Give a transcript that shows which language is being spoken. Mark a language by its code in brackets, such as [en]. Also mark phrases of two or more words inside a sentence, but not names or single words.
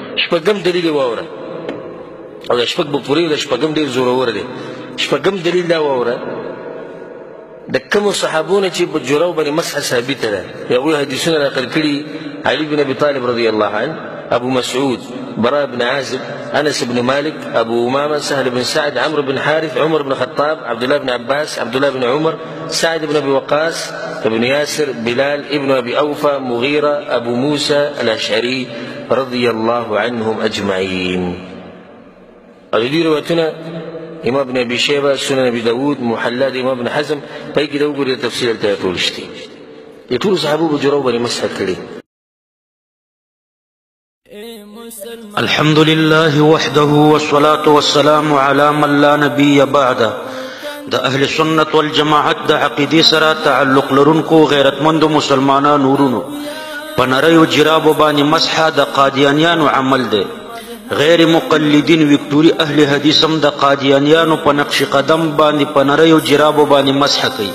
[ps] شپږم دلیل واوره او د شپږ به پوره د شپږم ډېر زورور دی شپږم دلیل دا واوره د کومو صحابو نه چې په جورو باندې مسح ثابته ده د هغوی حدیثونه نقل کړي علي بن ابي طالب [ar] رضي الله عنه [ps] ابو مسعود براء بن عازب انس بن مالك ابو امامه سهل بن سعد عمرو بن حارث عمر بن الخطاب عبد الله بن عباس عبد الله بن عمر سعد بن ابي وقاص ابن ياسر بلال ابن ابي اوفى مغيره ابو موسى الاشعري [ar] رضي الله عنهم اجمعين. [ps] دې روایتونه امام ابن ابي شيبه سنن ابي داود محلى د امام ابن حزم په کې د وګوري تفصیل ته ټول شته د ټول صحابه په جوړو باندې مسح کړي. [ar] الحمد لله وحده والصلاة والسلام على من لا نبي بعده. [ps] د اهل سنت والجماعت د عقیدې سره تعلق لرونکو غیرتمندو مسلمانانو ورونو په نریو جرابو باندې مسح د قادیانیانو عمل دی. غیر مقلدین وکټوري اهل حدیث هم د قادیانیانو په نقش قدم باندې په نریو جرابو باندې مسح کوي.